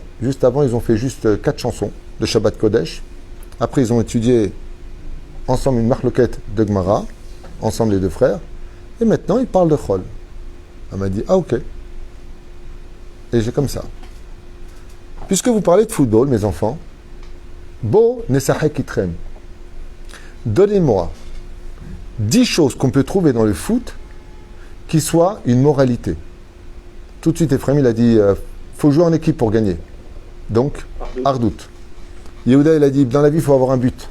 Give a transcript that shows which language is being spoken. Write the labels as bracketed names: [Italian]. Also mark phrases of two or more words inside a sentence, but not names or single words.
[French] Juste avant, ils ont fait juste 4 chansons de [Hebrew] Shabbat Kodesh. [French] Après, ils ont étudié ensemble une marloquette de Gemara, ensemble les 2 frères. Et maintenant, ils parlent de chol. Elle m'a dit, ah ok. Et j'ai comme ça. Puisque vous parlez de football, mes enfants, [Hebrew] Bo nesachek itrem. [French] Donnez-moi 10 choses qu'on peut trouver dans le foot qui soient une moralité. Tout de suite, Ephraim, il a dit, faut jouer en équipe pour gagner. Donc, Ardout. Yehuda, il a dit, dans la vie, il faut avoir un but.